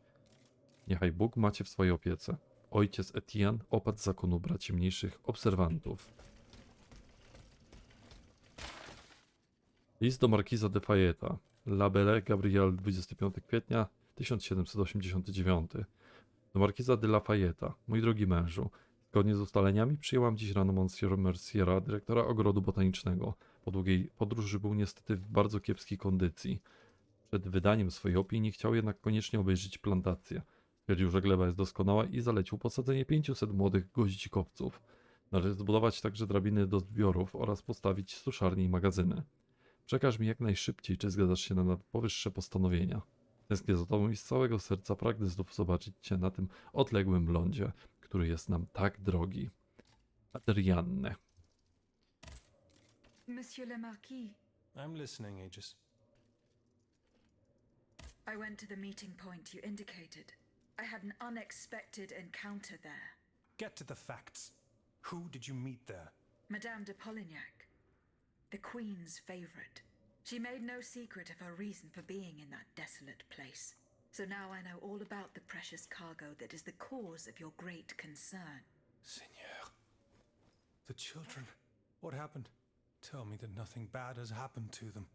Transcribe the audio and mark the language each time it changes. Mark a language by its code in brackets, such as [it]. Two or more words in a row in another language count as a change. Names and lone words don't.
[pl] Niechaj Bóg macie w swojej opiece. Ojciec Etienne, opat zakonu braci mniejszych obserwantów. List do markiza de Fayetta. La Belle Gabrielle, 25 kwietnia 1789. Do markiza de la Fayetta. Mój drogi mężu, zgodnie z ustaleniami przyjęłam dziś rano Monsieur Merciera, dyrektora ogrodu botanicznego. Po długiej podróży był niestety w bardzo kiepskiej kondycji. Przed wydaniem swojej opinii chciał jednak koniecznie obejrzeć plantację. Stwierdził, że gleba jest doskonała i zalecił posadzenie 500 młodych goździkowców. Należy zbudować także drabiny do zbiorów oraz postawić suszarnie i magazyny. Przekaż mi jak najszybciej, czy zgadzasz się na powyższe postanowienia. Tęsknię za tobą i z całego serca pragnę znów zobaczyć cię na tym odległym lądzie, który jest nam tak drogi. Adrianne. [fr] Monsieur le Marquis, [en] I'm listening, Aegis. I went to the meeting point you indicated. I had an unexpected encounter there. Get to the facts. Who did you meet there? Madame de Polignac, the Queen's favorite. She made no secret of her reason for being in that desolate place. So now I know all about the precious cargo that is the cause of your great concern. Seigneur. The children. What happened? Tell me that nothing bad has happened to them.